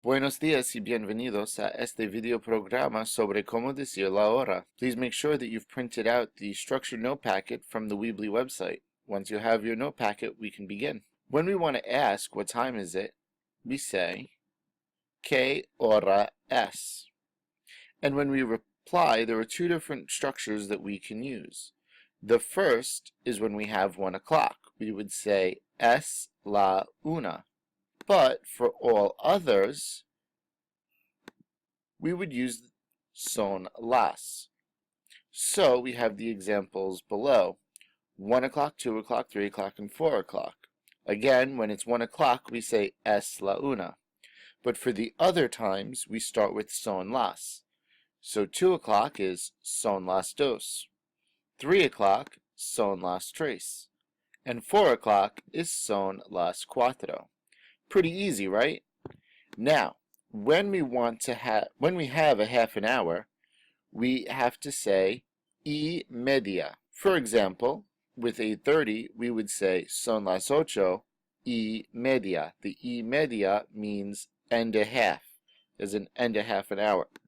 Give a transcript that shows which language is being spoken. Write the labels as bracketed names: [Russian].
[Spanish] Buenos días y bienvenidos a este video programa sobre cómo decir la hora. [English] Please make sure that you've printed out the structured note packet from the Weebly website. Once you have your note packet, we can begin. When we want to ask what time is it, we say, [Spanish] ¿Qué hora es? [English] And when we reply, there are two different structures that we can use. The first is when we have 1 o'clock. We would say, [Spanish] es la una. [English] But for all others, we would use [Spanish] son las. [English] So we have the examples below. 1 o'clock, 2 o'clock, 3 o'clock, and 4 o'clock. Again, when it's 1 o'clock, we say [Spanish] es la una. [English] But for the other times, we start with [Spanish] son las. [English] So 2 o'clock is [Spanish] son las dos. [English] 3 o'clock, [Spanish] son las tres. [English] And 4 o'clock is [Spanish] son las cuatro. [English] Pretty easy, right? Now, when we have a half an hour, we have to say [Spanish] y media. [English] For example, with 8:30, we would say [Spanish] son las ocho y media. [English] The [Spanish] y media [English] means and a half, as an and a half an hour.